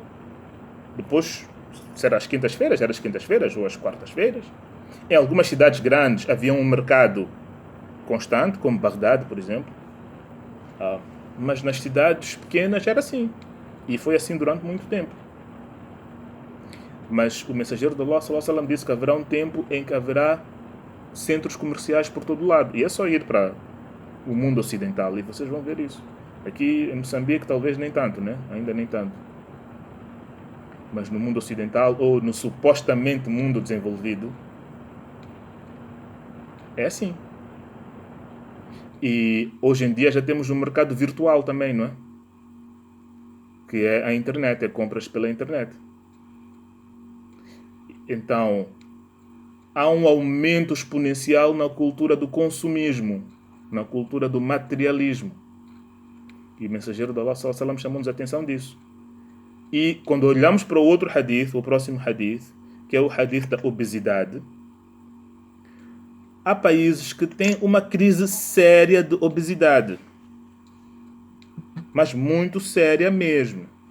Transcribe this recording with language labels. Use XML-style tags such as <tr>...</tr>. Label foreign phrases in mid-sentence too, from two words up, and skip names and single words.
<pt>Depois, se era às quintas-feiras ou às quartas-feiras. Em algumas cidades grandes havia um mercado constante, como Bagdade, por exemplo. Mas nas cidades pequenas era assim. E foi assim durante muito tempo. Mas o mensageiro de Allah</pt> <ar>صلى الله عليه وسلم</ar> <pt>disse que haverá um tempo em que haverá centros comerciais por todo lado. E é só ir para o mundo ocidental e vocês vão ver isso. Aqui em Moçambique talvez nem tanto, né? Ainda nem tanto. Mas no mundo ocidental, ou no supostamente mundo desenvolvido, é assim. E hoje em dia já temos um mercado virtual também, não é? Que é a internet, é compras pela internet. Então, há um aumento exponencial na cultura do consumismo, na cultura do materialismo. E o mensageiro de Allah</pt> <ar>صلى الله عليه وسلم</ar> <pt>chamou-nos a atenção disso. E quando olhamos para o outro hadith, o próximo hadith, que é o hadith da obesidade, há países que têm uma crise séria de obesidade. Mas muito séria mesmo.</pt>